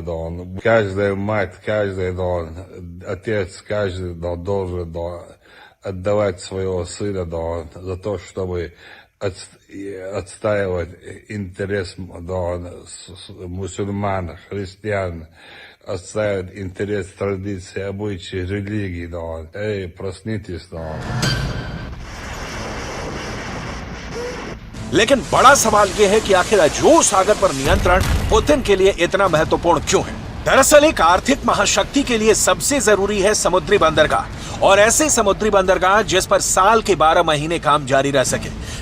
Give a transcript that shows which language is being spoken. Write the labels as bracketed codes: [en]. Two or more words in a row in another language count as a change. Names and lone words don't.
[ru] Каждая мать, каждый отец, каждый должен отдавать своего сына за то, чтобы отстаивать интерес мусульман, христиан, отстаивать интерес традиций, обычаи, религии. Эй, проснитесь. [hi] लेकिन बड़ा सवाल यह है कि आखिर अजोव सागर पर नियंत्रण पुतिन के लिए इतना महत्वपूर्ण क्यों है? दरअसल एक आर्थिक महाशक्ति के लिए सबसे जरूरी है समुद्री बंदरगाह, और ऐसे समुद्री बंदरगाह जिस पर साल के 12 महीने काम जारी रह सके।